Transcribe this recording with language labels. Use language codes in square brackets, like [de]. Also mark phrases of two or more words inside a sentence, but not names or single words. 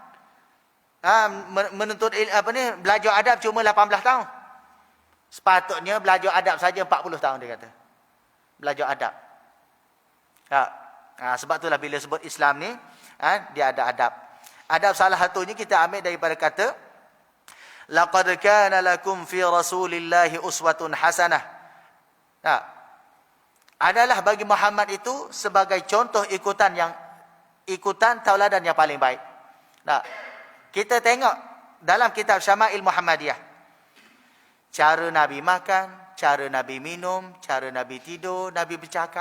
[ms] Belajar adab cuma 18 tahun. Sepatutnya belajar adab saja 40 tahun, dia kata. Belajar adab. Sebab itulah bila sebut Islam ni, dia ada adab. Adab salah satunya kita ambil daripada kata [ar] laqad kana lakum fi rasulillahi uswatun hasanah. [ms] Adalah bagi Muhammad itu sebagai contoh ikutan tauladan yang paling baik. Kita tengok dalam kitab Syama'il Muhammadiyah, cara Nabi makan, cara Nabi minum, cara Nabi tidur, Nabi bercakap.